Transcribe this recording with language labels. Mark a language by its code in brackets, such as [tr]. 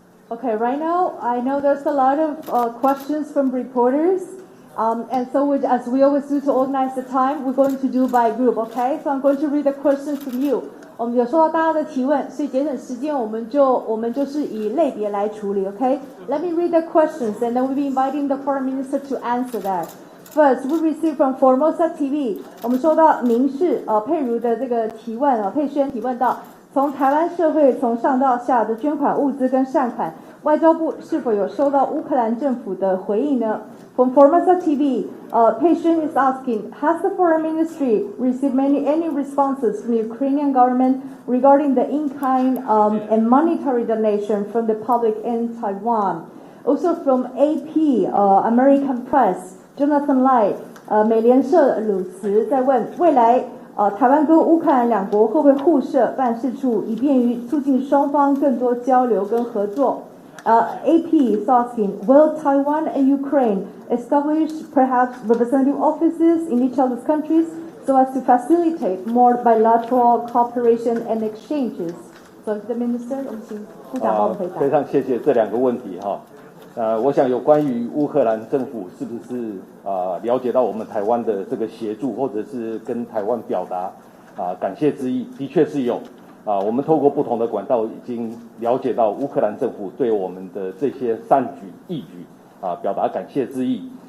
[en] Okay, right now, I know there's a lot of questions from reporters, and so as we always do to organize the time, we're going to do by group, okay? So I'm going to read the questions from you. [zh] 我们有收到大家的提问，所以节省时间，我们就是以类别来处理 ，OK? [en] Let me read the questions, and then we'll be inviting the foreign minister to answer that. First, we received from Formosa TV. [zh] 我们收到民视佩如的这个提问佩轩提问到，从台湾社会从上到下的捐款物资跟善款，外交部是否有收到乌克兰政府的回应呢？ [en] From Formosa TV, Patient is asking, has the foreign ministry received any responses from the Ukrainian government regarding the in-kind and monetary donation from the public in Taiwan? Also from AP, American Press, [zh] Jonathan Lai, 美联社鲁茨在问，未来台湾跟乌克兰两国会不会互设办事处，以便于促进双方更多交流跟合作？ [en] AP is asking, will Taiwan and Ukraine establish perhaps representative offices in each other's countries so as to facilitate more bilateral cooperation and exchanges? So, the Minister, [zh] 我们请部长帮我们回答。非常谢谢这两个问题哈。我想有关于乌克兰政府是不是了解到我们台湾的这个协助，或者是跟台湾表达感谢之意，的确是有。我们透过不同的管道已经了解到乌克兰政府对我们的这些善举义举表达感谢之意。